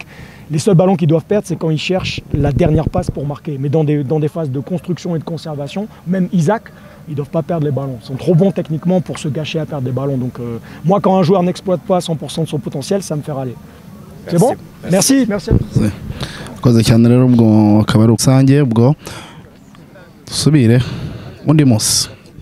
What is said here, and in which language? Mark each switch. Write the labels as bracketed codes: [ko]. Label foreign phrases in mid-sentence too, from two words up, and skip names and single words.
[fr] Les seuls ballons qu'ils doivent perdre, c'est quand ils cherchent la dernière passe pour marquer. Mais dans des phases de construction et de conservation, même Isaac, ils ne doivent pas perdre les ballons. Ils sont trop bons techniquement pour se gâcher à perdre des ballons. Donc moi, quand un joueur n'exploite pas 100% de son potentiel, ça me fait râler. C'est bon? Merci. [rw] Koze cyane rero ubwo akaba ari rusange ubwo dusubire undi munsi.